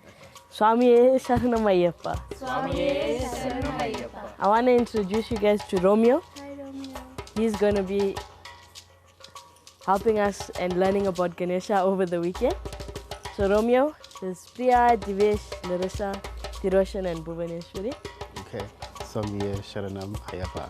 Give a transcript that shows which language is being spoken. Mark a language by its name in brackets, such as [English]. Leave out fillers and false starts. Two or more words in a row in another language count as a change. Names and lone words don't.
[Tamil] Swamiye Sharanam Ayyappa. Swamiye Sharanam Ayyappa. [English] I want to introduce you guys to Romeo. Hi, Romeo. He's going to be helping us and learning about Ganesha over the weekend. So Romeo, there's Priya, Divesh, Larissa, Tiroshan and Bhuvaneshwari. Okay. [Tamil] Swamiye Sharanam Ayyappa.